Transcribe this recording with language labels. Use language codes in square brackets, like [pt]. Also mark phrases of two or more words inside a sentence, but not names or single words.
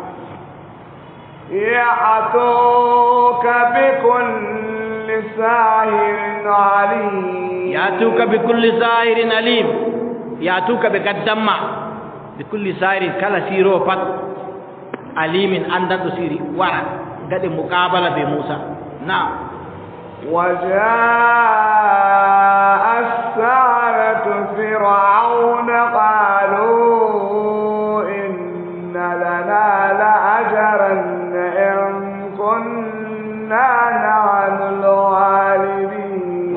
[ar] يأتوك بكل ساحر عليم يأتوك بكل ساحر عليم يأتوك [ff] ɓe gaddamma [ar] بكل ساحر [ff] kala siro pat alimin andanɗo siri wara gaɗe muqabala be Musa na'am [ar] وجاء السحرة فرعون قالوا إن لنا لأجرا إن كنا نحن الغالبين